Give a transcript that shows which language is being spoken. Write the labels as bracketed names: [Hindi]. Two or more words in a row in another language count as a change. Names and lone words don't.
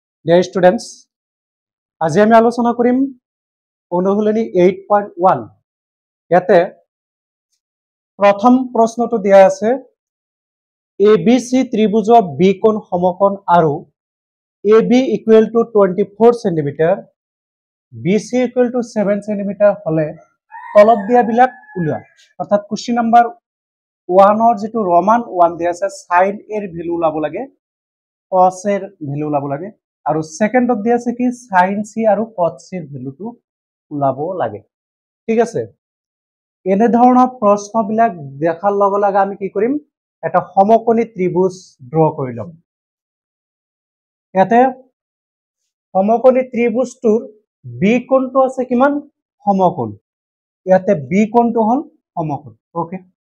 [English] Dear students, [Assamese] আজি আমি আলোচনা কৰিম অনুশীলনী 8.1 ইয়াতে প্ৰথম প্ৰশ্নটো দিয়া আছে ABC ত্ৰিভুজ B কোণ সমকোণ আৰু AB [English] equal to [Assamese] 24 cm BC [English] equal to [Assamese] 7 cm হলে তলত দিয়া বিলাক উলিওৱা অৰ্থাৎ [English] question number [Assamese] 1 ৰ যেটো ৰমান 1 দিয়া আছে sin এর ভ্যালু ওলাব লাগে cos এর ভ্যালু ওলাব লাগে আৰু সেকেন্ডত দিয়া আছে কি sin c আৰু cos c এর ভ্যালুটো ওলাব লাগে ঠিক আছে এনে ধৰণৰ প্ৰশ্নবিলাক দেখাৰ লগে লগে আমি কি কৰিম এটা সমকোণী ত্ৰিভুজ ড্ৰ কৰি লম ইয়াতে সমকোণী ত্ৰিভুজটোৰ বি কোণটো আছে কিমান সমকোণ ইয়াতে বি কোণটো হল সমকোণ ওকে